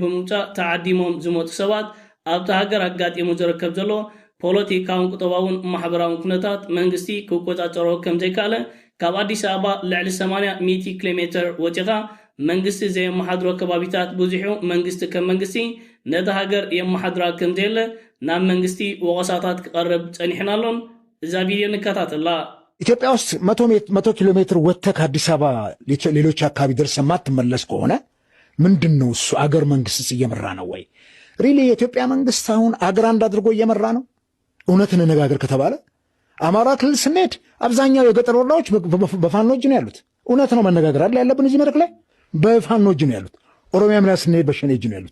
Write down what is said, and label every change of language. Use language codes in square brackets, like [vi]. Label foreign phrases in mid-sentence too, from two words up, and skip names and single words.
[ti] ብምውፃእ ተዓዲሞም ዝመፁ ሰባት ኣብቲ ሃገር ኣጋጢሙ ዝርከብ ዘሎ ፖለቲካውን ቁጠባውን ማሕበራውን ኩነታት መንግስቲ ክቆፃፀሮ ከም ዘይከኣለ ካብ ኣዲስ ኣበባ ልዕሊ 80 ኪሎ ሜትር ወፂኻ መንግስቲ ዘየመሓድሮ ከባቢታት ብዙሑ መንግስቲ ከም መንግስቲ ነቲ ሃገር የመሓድራ ከም ዘየለ ናብ መንግስቲ ወቀሳታት ክቐርብ ፀኒሕናሎን እዛ ቪድዮ ንከታተላ [am] ኢትዮጵያ ውስጥ 100 ኪሎ ሜትር ወጥተህ ከአዲስ አበባ ሌሎች አካባቢ ደርሰህ ማትመለስ ከሆነ ምንድነው እሱ አገር መንግስትስ እየመራ ነው ወይ ሪሊ የኢትዮጵያ መንግስት አሁን አገር አንድ አድርጎ እየመራ ነው እውነትን እንነጋገር ከተባለ አማራ ክልል ስንሄድ አብዛኛው የገጠር ወረዳዎች በፋኖ እጅ ነው ያሉት እውነት ነው መነጋገር አይደል ያለብን እዚህ መድረክ ላይ በፋኖ እጅ ነው ያሉት ኦሮሚያም ላይ ስንሄድ በሸኔ እጅ ነው ያሉት